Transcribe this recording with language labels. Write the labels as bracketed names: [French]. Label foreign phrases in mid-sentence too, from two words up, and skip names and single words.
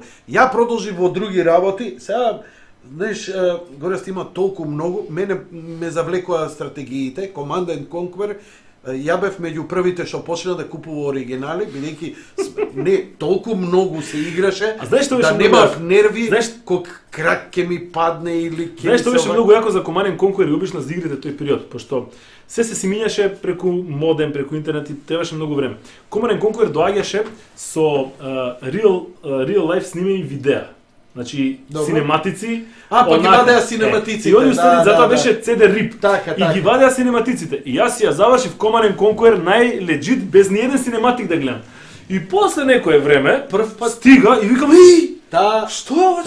[Macedonian] Ја продолжив во други работи, сега, знаеш, Горест има толку многу, мене ме завлекоа стратегиите, Command and Conquer, ја бев меѓу првите што почна да купува оригинали, бидејќи не толку многу се играше, да немав нерви, кога крак ќе ми падне или ќе... Знаеш што беше многу јако за Command and Conquer и обично за игрите тој период, пошто се симињаше преку модем, преку интернет и требаше многу време. Command and Conquer доаѓаше со [English] real life [Macedonian] снимени видеа. Значи, синематици. Па ги вадеа синематиците. И они устари, затоа беше CD-RIP. И ги вадеа синематиците. И јас ја завршив Command and Conquer најлегит, без ни еден синематик да гледам. И после некое време, прв пат стига и викам, што е ова?